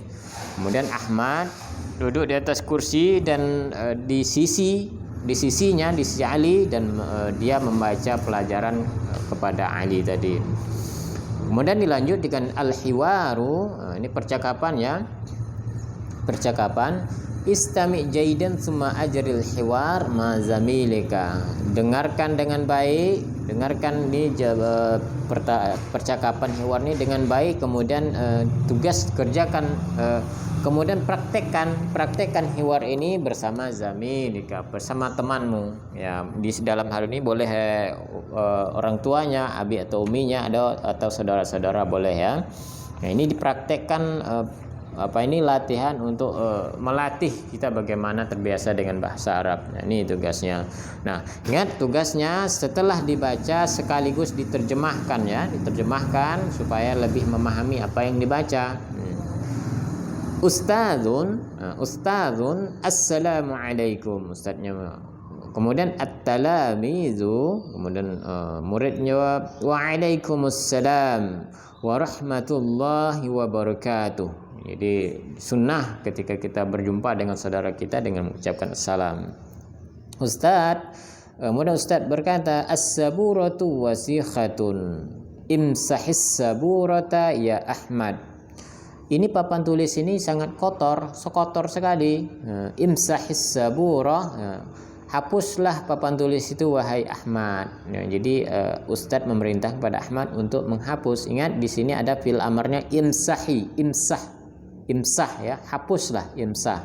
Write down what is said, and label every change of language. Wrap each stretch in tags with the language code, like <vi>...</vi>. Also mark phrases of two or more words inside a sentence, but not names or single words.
<id>Kemudian Ahmad duduk di atas kursi dan di sisi Ali, dan dia membaca pelajaran kepada Ali tadi. Kemudian dilanjut dengan al-hiwaru, ini percakapan ya. Percakapan,</id> <ar>استمع جيدا ثم أجر الحوار مع زميلك.</ar> <id>Dengarkan dengan baik, dengarkan ini percakapan hiwar ini dengan baik, kemudian tugas kerjakan, kemudian praktekkan hiwar ini bersama zamilika, bersama temanmu ya. Di dalam hal ini boleh orang tuanya, abi atau uminya, atau saudara-saudara boleh ya. Nah, ini dipraktekkan, latihan untuk melatih kita bagaimana terbiasa dengan bahasa Arab. Nah, ini tugasnya. Nah, ingat tugasnya setelah dibaca sekaligus diterjemahkan ya, diterjemahkan supaya lebih memahami apa yang dibaca. Ustadzun,</id> <ar>السلام عليكم,</ar> <id>ustadznya. Kemudian at-talamizu, kemudian murid jawab</id> <ar>وعليكم السلام ورحمة الله وبركاته.</ar> <id>Jadi sunnah ketika kita berjumpa dengan saudara kita dengan mengucapkan salam. Kemudian Ustaz berkata,</id> <ar>السبورة وسخة امسح السبورة يا أحمد.</ar> <id>Ini papan tulis ini sangat kotor, sekotor sekali.</id> <ar>امسح السبورة,</ar> <id>hapuslah papan tulis itu wahai Ahmad. Jadi Ustaz memerintah kepada Ahmad untuk menghapus. Ingat di sini ada fil amarnya imsahi, imsah ya, hapuslah, imsah.</id>